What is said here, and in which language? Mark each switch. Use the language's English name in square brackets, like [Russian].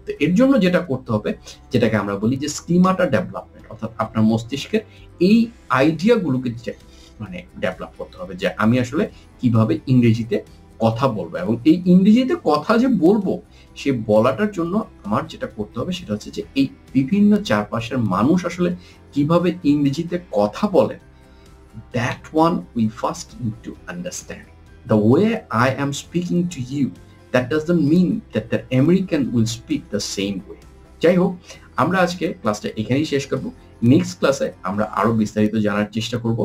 [Bangla] তো এর জন্য যেটা করতে হবে, যেটাকে আমরা বলি যে স্কিমাটা ডেভেলপমেন্ট, অর্থাৎ আপনার মস্তিষ্কের এই আইডিয়াগুলোকে মানে ডেভেলপ করতে হবে যে আমি আসলে কিভাবে ইংরেজিতে কথা বলবো, এবং এই ইংরেজিতে কথা যে বলবো সে বলাটার জন্য আমার যেটা করতে হবে সেটা হচ্ছে যে এই বিভিন্ন চারপাশের মানুষ আসলে কিভাবে ইংরেজিতে কথা বলেন, [English] that one we first need to understand. The way I am speaking to you, that doesn't mean that the American will speak the same way. [Bangla] যাই হোক, আমরা আজকে ক্লাসটা এখানেই শেষ করব। নেক্সট ক্লাসে আমরা আরো বিস্তারিত জানার চেষ্টা করব।